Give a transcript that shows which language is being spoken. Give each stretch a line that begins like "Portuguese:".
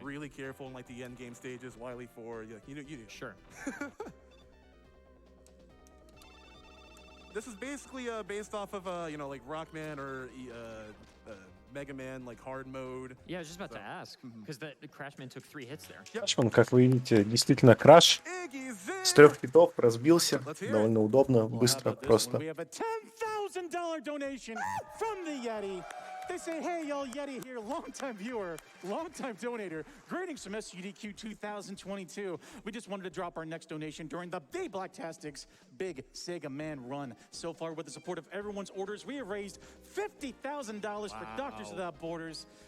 English: be really careful in like the end game stages. Wily 4, you Sure. This is basically based off of like Rockman or Mega Man like hard mode. Yeah, I was just about to ask because the Crashman took 3 hits there.
Russian: Crashman, как вы видите, действительно краш. С 3 хитов разбился. Довольно удобно, быстро, просто.
English: We have a $10,000 donation from the Yeti. They say, hey, y'all, Yeti here, longtime viewer, longtime donator. Greetings from SUDQ 2022. We just wanted to drop our next donation during the Blacktastic's Big Sega Man run. So far, with the support of everyone's orders, we have raised $50,000 for Doctors Without Borders.